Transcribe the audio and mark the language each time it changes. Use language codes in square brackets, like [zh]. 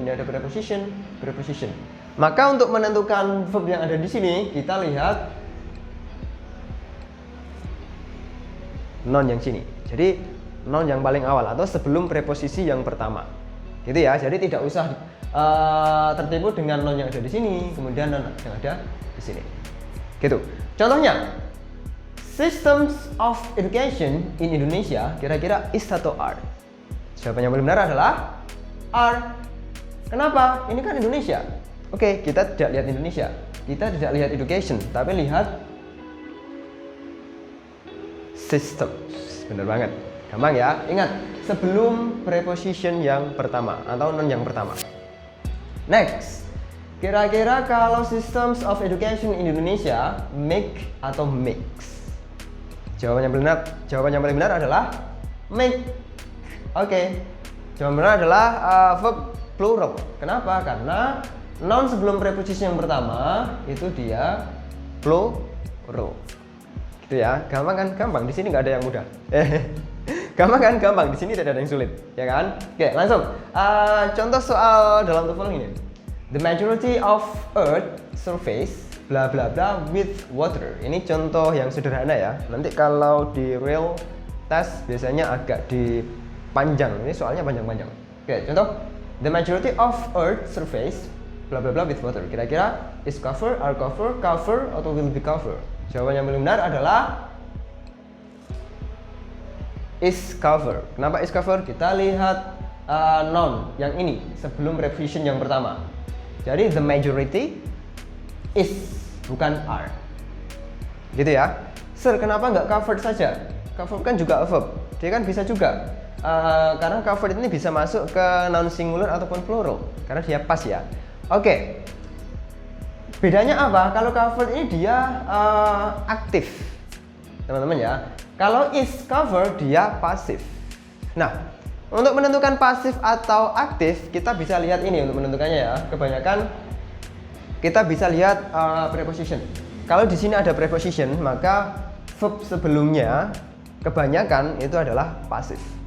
[id] Ini ada preposition, preposition. Maka untuk menentukan verb yang ada di sini, kita lihat noun yang sini. Jadi noun yang paling awal atau sebelum preposisi yang pertama. Gitu ya. Jadi tidak usah tertipu dengan noun yang ada di sini, kemudian noun yang ada di sini. Gitu. Contohnya, [en] systems of education in Indonesia [id] kira-kira is atau are? Jawaban yang paling benar adalah are. Kenapa? Ini kan Indonesia. Oke, kita tidak lihat Indonesia. Kita tidak lihat education, tapi lihat systems. Benar banget. Gampang ya. Ingat, sebelum preposition yang pertama atau noun yang pertama. Next. Kira-kira kalau [en] systems of education in Indonesia [id] make atau mix? Jawaban yang paling benar adalah make. Oke. Jawaban benar adalah verb plural. Kenapa? Karena noun sebelum preposisi yang pertama itu dia plural. Gitu ya. Gampang kan? Gampang. Di sini nggak ada yang mudah. Gampang kan? Gampang. Di sini tidak ada yang sulit, ya kan? Oke, langsung. Contoh soal dalam TOEFL ini. [en] The majority of Earth surface bla bla bla with water. [id] Ini contoh yang sederhana ya. Nanti kalau di real test biasanya agak dipanjang. Ini soalnya panjang-panjang. Oke, contoh. [en] The majority of Earth surface bla bla bla with water. [id] Kira-kira is cover, are cover, cover atau will be cover? Jawaban yang paling benar adalah is cover. Kenapa is cover? Kita lihat noun yang ini sebelum preposition yang pertama. Jadi the majority is, bukan are. Gitu ya. Sir, kenapa nggak covered saja? [en] Covered kan juga a verb. [id] Dia kan bisa juga. Karena covered ini bisa masuk ke noun singular ataupun plural. Karena dia pas ya. Oke. Bedanya apa? Kalau covered ini dia aktif. Teman-teman ya. Kalau is covered dia pasif. Nah, untuk menentukan pasif atau aktif, kita bisa lihat ini untuk menentukannya ya. Kebanyakan kita bisa lihat preposition. Kalau di sini ada preposition, maka verb sebelumnya kebanyakan itu adalah pasif.